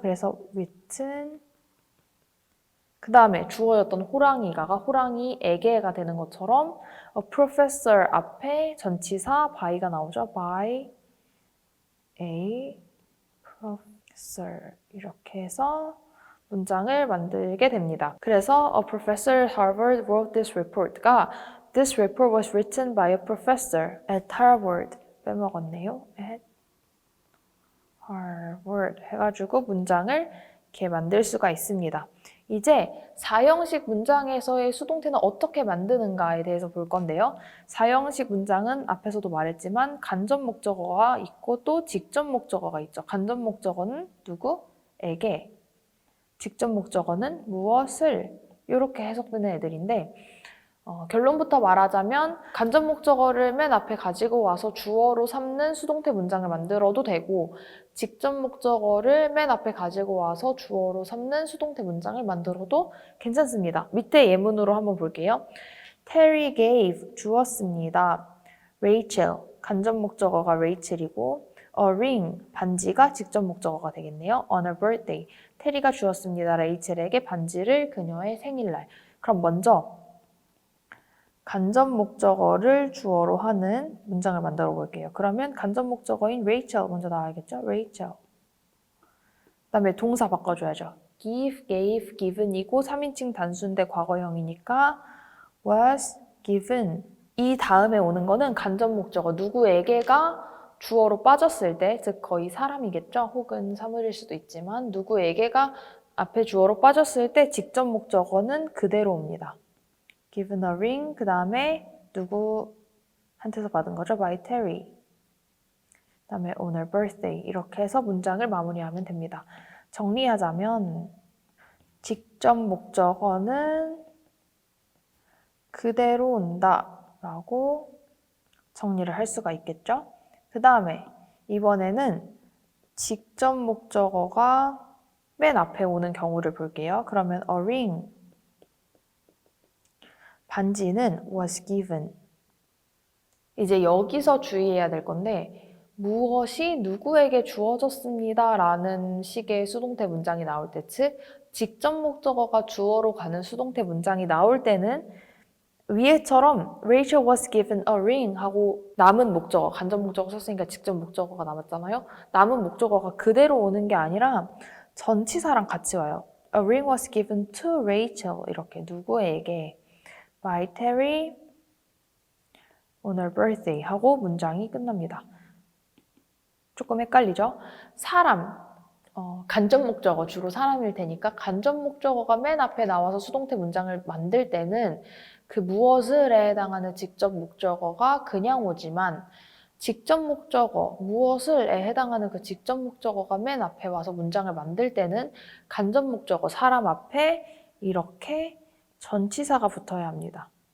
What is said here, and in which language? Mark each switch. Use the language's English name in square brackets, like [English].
[Korean] 그래서 written. 그 다음에 주어였던 호랑이가가 호랑이에게가 되는 것처럼 [English] a professor [Korean] 앞에 전치사 by가 나오죠. [English] by a professor [Korean] 이렇게 해서 문장을 만들게 됩니다. 그래서 [English] a professor at Harvard wrote this report가 this report was written by a professor at Harvard. [Korean] 빼먹었네요. at Harvard 해가지고 문장을 이렇게 만들 수가 있습니다. 이제 4형식 문장에서의 수동태는 어떻게 만드는가에 대해서 볼 건데요. 4형식 문장은 앞에서도 말했지만 간접 목적어가 있고 또 직접 목적어가 있죠. 간접 목적어는 누구에게, 직접 목적어는 무엇을, 이렇게 해석되는 애들인데 결론부터 말하자면 간접 목적어를 맨 앞에 가지고 와서 주어로 삼는 수동태 문장을 만들어도 되고 직접 목적어를 맨 앞에 가지고 와서 주어로 삼는 수동태 문장을 만들어도 괜찮습니다. 밑에 예문으로 한번 볼게요. [English] Terry gave, [Korean] 주었습니다. Rachel, 간접 목적어가 Rachel이고 [English] a ring, [Korean] 반지가 직접 목적어가 되겠네요. [English] On her birthday, [Korean] 테리가 주었습니다. 레이첼에게 반지를 그녀의 생일날. 그럼 먼저 간접 목적어를 주어로 하는 문장을 만들어 볼게요. 그러면 간접 목적어인 Rachel 먼저 나와야겠죠? Rachel. 그다음에 동사 바꿔줘야죠. give, gave, given이고 3인칭 단수인데 과거형이니까 [English] was given. [Korean] 이 다음에 오는 거는 간접 목적어 누구에게가 주어로 빠졌을 때, 즉 거의 사람이겠죠? 혹은 사물일 수도 있지만 누구에게가 앞에 주어로 빠졌을 때 직접 목적어는 그대로 옵니다. [English] given a ring, [Korean] 그 다음에 누구한테서 받은 거죠? [English] by Terry. 그 다음에 on her birthday. [Korean] 이렇게 해서 문장을 마무리하면 됩니다. 정리하자면 직접 목적어는 그대로 온다 라고 정리를 할 수가 있겠죠? 그 다음에 이번에는 직접 목적어가 맨 앞에 오는 경우를 볼게요. 그러면 [English] a ring, [Korean] 반지는 [English] was given. [Korean] 이제 여기서 주의해야 될 건데 무엇이 누구에게 주어졌습니다 라는 식의 수동태 문장이 나올 때, 즉 직접 목적어가 주어로 가는 수동태 문장이 나올 때는 위에처럼 [English] Rachel was given a ring [Korean] 하고 남은 목적어, 간접 목적어 썼으니까 직접 목적어가 남았잖아요. 남은 목적어가 그대로 오는 게 아니라 전치사랑 같이 와요. [English] A ring was given to Rachel [Korean] 이렇게 누구에게 [English] by Terry on her birthday [Korean] 하고 문장이 끝납니다. 조금 헷갈리죠? 사람, 간접 목적어 주로 사람일 테니까 간접 목적어가 맨 앞에 나와서 수동태 문장을 만들 때는 그 무엇을에 해당하는 직접 목적어가 그냥 오지만 직접 목적어, 무엇을에 해당하는 그 직접 목적어가 맨 앞에 와서 문장을 만들 때는 간접 목적어, 사람 앞에 이렇게 전치사가 붙어야 합니다.